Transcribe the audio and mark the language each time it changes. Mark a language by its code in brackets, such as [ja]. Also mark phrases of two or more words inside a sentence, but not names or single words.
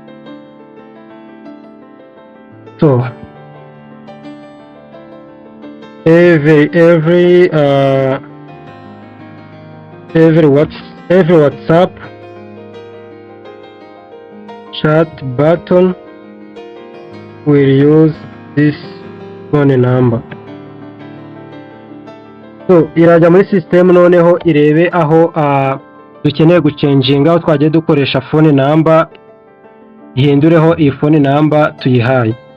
[en] So every WhatsApp chat button will use this phone number. [rw] So irajya muri system noneho irebe aho dukeneye guchanginga aho twagiye dukoresha [en] phone number, [rw] ihindureho iyi [en] phone number [rw] tuyihaye.